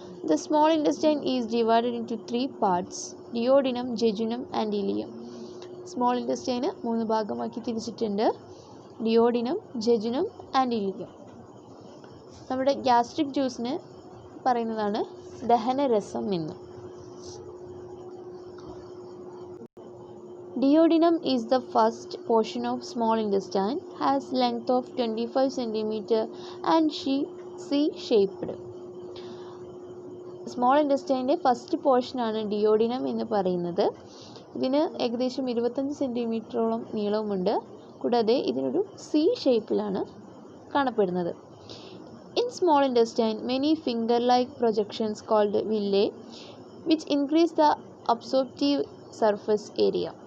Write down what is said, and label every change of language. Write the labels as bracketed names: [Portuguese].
[English] The small intestine is divided into 3 parts: duodenum, jejunum and ileum. [Malayalam] Small ഇൻറ്റെസ്റ്റൈന് 3 ഭാഗമാക്കി തിരിച്ചിട്ടുണ്ട്: duodenum, ജെജുനം and ileum. നമ്മുടെ gastric ജ്യൂസിന് പറയുന്നതാണ് ദഹനരസം എന്ന്. [English] Duodenum is the first portion of small intestine, has length of 25 cm and C-shaped. [Malayalam] Small ഇൻറ്റെസ്റ്റൈൻ്റെ first പോർഷനാണ് duodenum എന്ന് പറയുന്നത്. ഇതിന് ഏകദേശം 25 സെൻറ്റിമീറ്ററോളം നീളവുമുണ്ട്. കൂടാതെ ഇതിനൊരു C ഷേപ്പിലാണ് കാണപ്പെടുന്നത്. [English] In small intestine many finger like projections called villi which increase the absorptive surface area.